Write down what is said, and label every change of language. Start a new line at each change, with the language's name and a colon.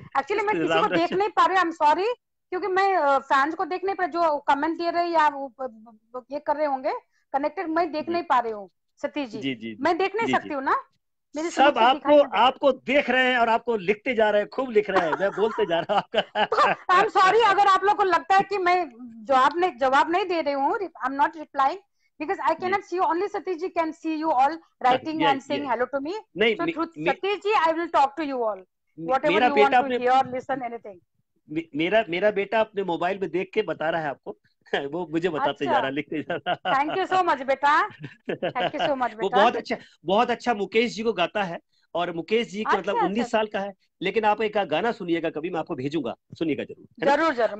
Hindi: Actually मैं किसी को देख नहीं पा रही,
English: I am sorry,
Hindi: क्योंकि मैं फैंस को देख नहीं पा रही, जो कमेंट दे रहे या ये कर रहे होंगे कनेक्टेड, मैं देख नहीं पा रही हूँ। सतीश जी, मैं देख नहीं सकती हूँ ना? सब आपको देख रहे हैं और आपको लिखते जा रहे हैं, खूब लिख रहे हैं। मैं बोलते जा रहा हूँ आपका।
English: I am sorry
Hindi: अगर आप लोग को लगता है कि मैं जवाब नहीं दे रही हूँ।
English: I am not replying because I cannot see you. Only Satish ji can see you all writing and saying hello to me. So through Satish ji, I will talk to you all. Whatever you want to hear, listen, anything.
Hindi: मेरा बेटा अपने mobile में देख के बता रहा है आपको। वो मुझे बताते जा रहा, लिखते जा रहा।
English: Thank you so much बेटा, thank you so much बेटा।
Hindi: वो बहुत अच्छा मुकेश जी को गाता है। और मुकेश जी के मतलब 19 साल का है। लेकिन आप एक गाना सुनिएगा, कभी मैं आपको भेजूंगा, सुनिएगा जरूर।